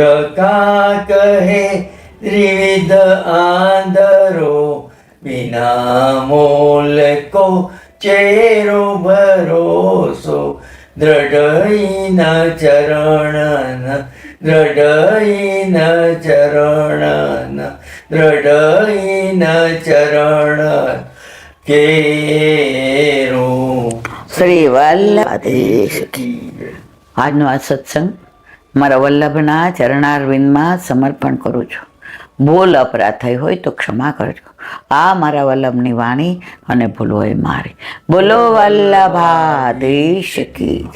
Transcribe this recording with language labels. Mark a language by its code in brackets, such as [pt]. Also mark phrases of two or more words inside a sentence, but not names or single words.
[bra] का कहे त्रिविध आंधरो बिना मोल को चेरो भरोसो दृढ़ चरण दृढ़ चरण केरो [gu] શ્રી વલ્લભાધીશ આજનો આ સત્સંગ મારા વલ્લભના ચરણારવિંદમાં સમર્પણ કરું છું. ભૂલ અપરાધ થઈ હોય તો ક્ષમા કરજો. આ મારા વલ્લભની વાણી અને ભૂલ હોય મારી. [hi] बोलो वल्लभाधीश की जय.